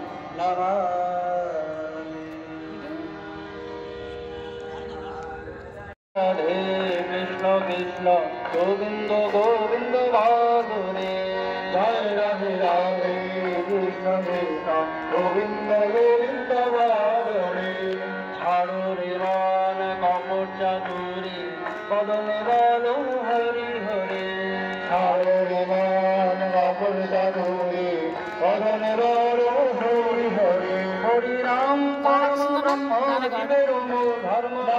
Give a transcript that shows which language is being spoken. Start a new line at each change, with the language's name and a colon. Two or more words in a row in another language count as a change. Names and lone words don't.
Sanskrit: नमामि राधे कृष्ण कृष्ण गोविन्द गोविन्द माधुरे जय राधे राधे
Bangla: कृष्ण कृष्ण गोविन्द गोविन्द माधुरे ছাড়ো রে মান কপট চাতুরি বদনে বলো হরি হরি ছাড়ো রে মান কপট চাতুরি বদনে বলো হরি হরি হরি রাম পরম ব্রহ্ম জীবের মূল ধর্ম